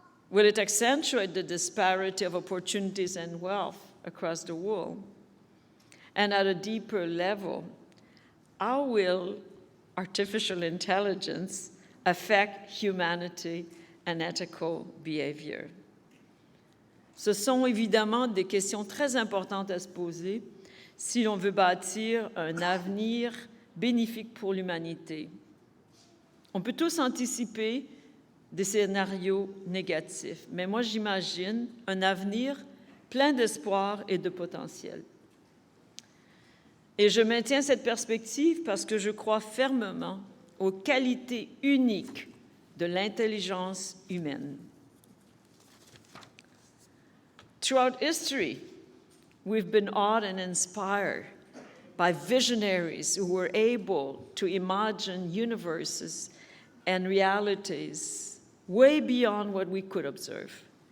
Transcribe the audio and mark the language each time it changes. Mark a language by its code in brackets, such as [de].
[en] Will it accentuate the disparity of opportunities and wealth across the world? And at a deeper level, how will artificial intelligence affect humanity and ethical behavior? [fr] Ce sont évidemment des questions très importantes à se poser si l'on veut bâtir un avenir bénéfique pour l'humanité. On peut tous anticiper des scénarios négatifs, mais moi j'imagine un avenir plein d'espoir et de potentiel. Et je maintiens cette perspective parce que je crois fermement aux qualités uniques de l'intelligence humaine. [en] Throughout history, we've been awed and inspired by visionaries who were able to imagine universes and realities way beyond what we could observe.